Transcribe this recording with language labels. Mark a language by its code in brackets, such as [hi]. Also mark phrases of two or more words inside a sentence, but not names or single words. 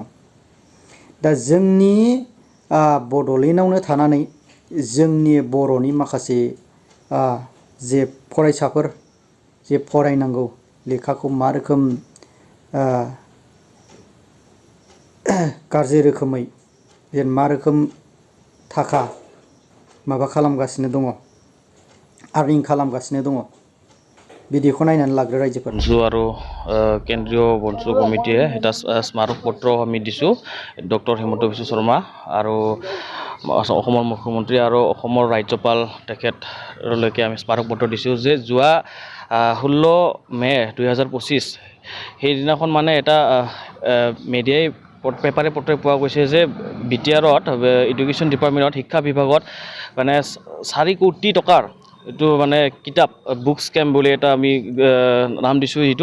[brx] दा जोंनि बड'लेण्डआवनो थानानै जोंनि बर'नि माखासे जे फरायसाफोर जे फरायनांगौ लेखाखौ मा रोखोम गाज्रि रोखोमै मा रोखोम थाखा माबा खालामगासिनो दङ, आर्निं खालामगासिनो दङ, बिदिखौ नायनानै लाग्रो रायजोफोर। [as] বনসু আৰু কেন্দ্ৰীয় বনসু কমিটিয়ে এটা স্মাৰক পত্ৰ আমি দিছোঁ ডক্টৰ হিমন্ত বিশ্ব শৰ্মা আৰু অসমৰ মুখ্যমন্ত্ৰী আৰু অসমৰ ৰাজ্যপাল তেখেতলৈকে আমি স্মাৰক পত্ৰ দিছোঁ যে যোৱা 16 মে 2025 সেইদিনাখন মানে এটা মিডিয়াই পেপাৰে পত্ৰে পোৱা গৈছে যে BTRত [en] Education Department [as] শিক্ষা বিভাগত মানে 4 কোটি টকাৰ এইটো মানে কিতাপ [en] book scam [as] বুলি এটা আমি নাম দিছোঁ এইটো।